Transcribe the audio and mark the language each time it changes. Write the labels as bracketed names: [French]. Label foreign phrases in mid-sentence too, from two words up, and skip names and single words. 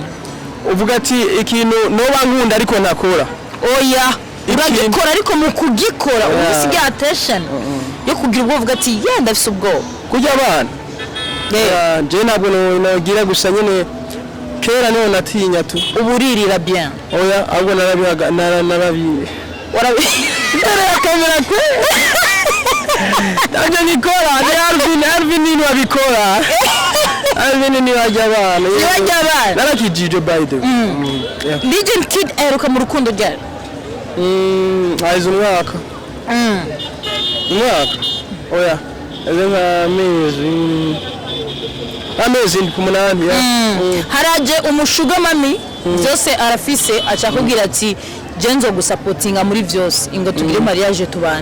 [Rundi] uvuga ati ikintu noba nkunda ariko ntakora oya uragikora ariko mu kugikora ubisiga attention yo kugira ubwo uvuga ati ndafise ubwoba kujya abana je ntabwo nogira gusa nyene kera niho natinya tu uburirira bien oya ahubwo narabi imbere ya kamera kwe ntabwo nikora Alvin ni wabikora Alvin ni wajya abana narakijije [English] by the way [Rundi] Legend Kid eruka mu rukundo ryari haize umwaka oya amezi ndi kumunani haraje umushuga mami byose arafise acakubwira ati je nzo gusapotinga muri byose ingo tugire mariage tubane